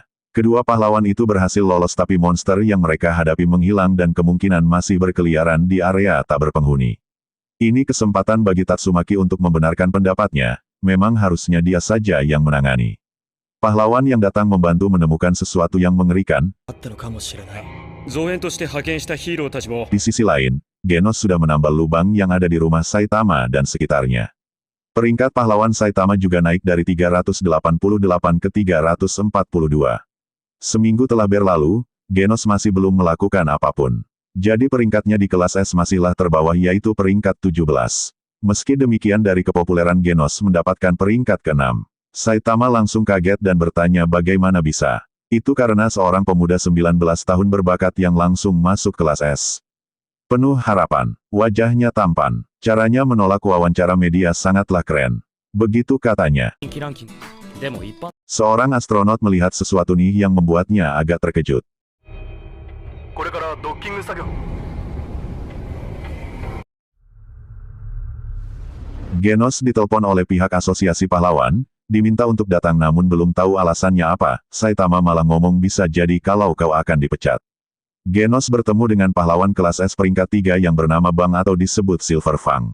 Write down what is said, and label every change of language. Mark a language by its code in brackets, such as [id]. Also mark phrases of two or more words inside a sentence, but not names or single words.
[id] Kedua pahlawan itu berhasil lolos tapi monster yang mereka hadapi menghilang dan kemungkinan masih berkeliaran di area tak berpenghuni. Ini kesempatan bagi Tatsumaki untuk membenarkan pendapatnya, memang harusnya dia saja yang menangani. Pahlawan yang datang membantu menemukan sesuatu yang mengerikan. [ja] あったのかもしれない。造園として派遣したヒーローたちも [id] Di sisi lain, Genos sudah menambal lubang yang ada di rumah Saitama dan sekitarnya. Peringkat pahlawan Saitama juga naik dari 388 ke 342. Seminggu telah berlalu, Genos masih belum melakukan apapun. Jadi peringkatnya di kelas S masihlah terbawah yaitu peringkat 17. Meski demikian dari kepopuleran Genos mendapatkan peringkat ke-6. Saitama langsung kaget dan bertanya bagaimana bisa. Itu karena seorang pemuda 19 tahun berbakat yang langsung masuk kelas S. Penuh harapan, wajahnya tampan, caranya menolak wawancara media sangatlah keren. Begitu katanya. [ja] 人気ランキングでも一般 [id] Seorang astronot melihat sesuatu nih yang membuatnya agak terkejut. [ja] これからドッキング作業 [id] Genos ditelepon oleh pihak asosiasi pahlawan, diminta untuk datang namun belum tahu alasannya apa, Saitama malah ngomong bisa jadi kalau kau akan dipecat. Genos bertemu dengan pahlawan kelas S peringkat 3 yang bernama Bang atau disebut Silver Fang.